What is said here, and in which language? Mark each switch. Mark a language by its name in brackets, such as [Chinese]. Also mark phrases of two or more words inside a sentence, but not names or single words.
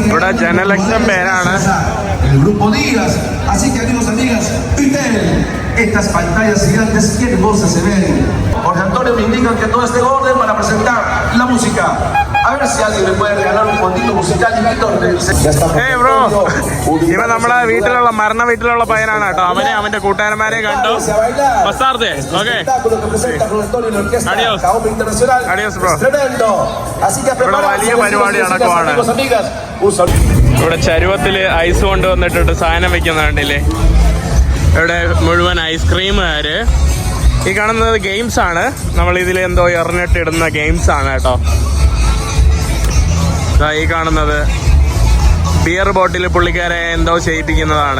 [Malayalam] ജനലക്ഷം പേരാണ്. [Spanish] El grupo Díaz, así que amigos, amigas, Vitel, estas pantallas gigantes qué hermosas se ven. Jorge Antonio me indican que todo esté en orden para presentar la música. A ver si alguien me puede regalar un fondito musical y Víctor. Ya está. [Malayalam] ബ്രോ, ഇവ നമ്മളെ വീട്ടിലുള്ള മരണ വീട്ടിലുള്ള പയ്യനാണ് കേട്ടോ. അവന്റെ കൂട്ടുകാരന്മാരെ കണ്ടു. ബസാർത്തെ ഓക്കെ. [Spanish] Adiós. Adiós, bro. [Malayalam] ഇവിടെ വലിയ പരിപാടി നടക്കുവാണ്. ഇവിടെ ചരുവത്തില് ഐസ് കൊണ്ടുവന്നിട്ടുണ്ട് സാധനം വെക്കുന്ന കണ്ടില്ലേ. ഇവിടെ മുഴുവൻ ഐസ്ക്രീമുകാര്. ഈ കാണുന്നത് ഗെയിംസ് ആണ്. നമ്മൾ ഇതിൽ എന്തോ എറിഞ്ഞിട്ടിടുന്ന ഗെയിംസ് ആണ് കേട്ടോ. ഈ കാണുന്നത് ബിയർ ബോട്ടിൽ പുള്ളിക്കാരെ എന്തോ ചെയ്യിപ്പിക്കുന്നതാണ്.